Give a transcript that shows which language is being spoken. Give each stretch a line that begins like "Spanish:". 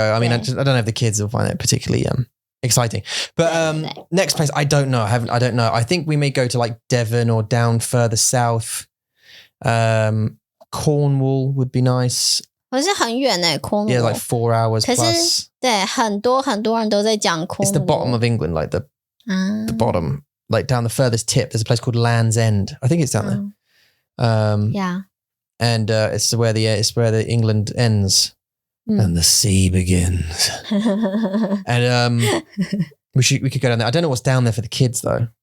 English: I mean, I don't know if the kids will find it particularly exciting. But next place, I don't know. I don't know. I think we may go to like Devon or down further south. Cornwall would be nice.
Chinese: 可是很远欸 Cornwall.
English: Yeah, like 4 hours
Chinese: 可是
English: plus.
Chinese: 对，很多人都在讲 Cornwall.
English: It's the bottom of England, like the bottom, like down the furthest tip. There's a place called Land's End. I think it's down there. Yeah. And it's where the England ends and the sea begins. And we could go down there. I don't know what's down there for the kids though.